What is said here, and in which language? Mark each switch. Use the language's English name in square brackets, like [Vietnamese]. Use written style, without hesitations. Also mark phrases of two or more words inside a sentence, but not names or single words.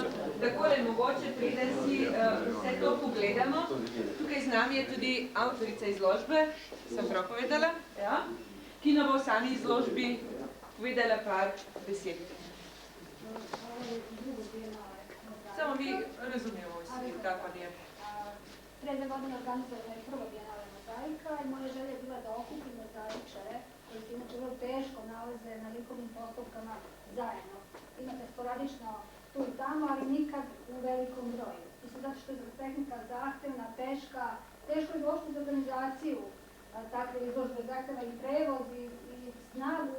[Slovenian] Takole, mogoče preden si vse to pogledamo, tukaj z nami je tudi avtorica izložbe, sem prav povedala, ki nam bo v sami izložbi povedala par besed. [Serbian] Samo mi razumijemo vsi, kako je. Pre 2 godine organizovana je prva bijenale mozaika i moja želja je bila da okupim mozaičare koji se inače vrlo teško nalaze na likovnim postavkama zajedno. Imate sporadično tu i tamo, ali nikad u velikom broju. Mislim, zato što je tehnika zahtevna, teška, teško je došlo za organizaciju takve izložbe, zahteva i prevoz i snagu.